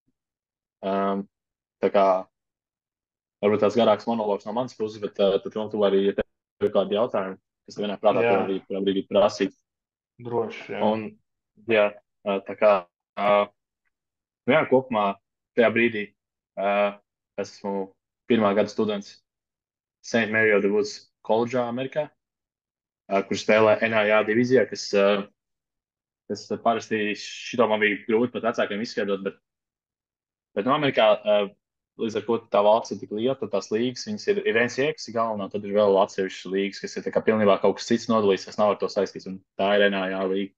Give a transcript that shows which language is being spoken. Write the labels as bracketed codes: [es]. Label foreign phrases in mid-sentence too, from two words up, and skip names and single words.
[lv] Tā kā varbūt tāds garāks monologs no manas puses, bet tad tu arī, ja tev ir kādi jautājumi, kas vienā prātā Jā. arī kurā brīdī prasīt. Droši, jā. Un, jā, tā kā, nu jā, kopumā tajā brīdī es esmu pirmā gada students St. Mario de Woods koledžā Amerikā, kur spēlē NAIA divīzijā, kas parasti šito man bija grūti pat vecākiem izskaidrot, bet no Amerikā, līdz ar ko tā valsts ir tik liela, tad tās līgas, viņas ir NCAA, kas ir galvenā, tad ir vēl atsevišķas līgas, kas ir tā kā pilnībā kaut kas cits nodalīts, kas nav ar to saistīts, un tā ir NAIA līga.